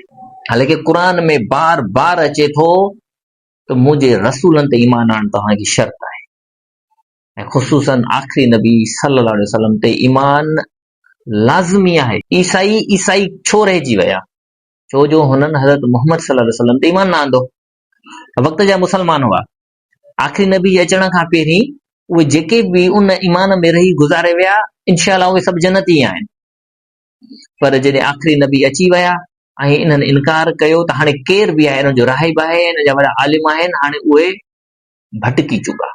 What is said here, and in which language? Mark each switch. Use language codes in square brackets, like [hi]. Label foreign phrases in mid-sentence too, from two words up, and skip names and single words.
[sd] हालांकि क़ुर में बार बार अचे थो त मुंहिंजे रसूलनि ते ईमान आणण तव्हांजी शर्त आहे, ऐं ख़ुसूसन आख़िरी नबी [ar] صلى الله عليه وسلم [sd] ते ईमान लाज़मी आहे। ईसाई छो रहिजी विया? छो जो हुननि हज़रत मुहम्मद [ar] صلى الله عليه وسلم [sd] ते ईमान न आंदो। वक़्त जा मुसलमान हुआ, आख़िरी नबी अचण खां पहिरीं उहे जेके बि उन ईमान में रही गुज़ारे विया, इंशाअल्लाह उहे सभु जन्नती आहिनि। पर जॾहिं आख़िरी नबी अची विया ऐं इन्हनि इनकार कयो त हाणे केर बि आहे, हिन जो राहिब आहे, हिन जा वॾा आलिम आहिनि, हाणे उहे भटकी चुका।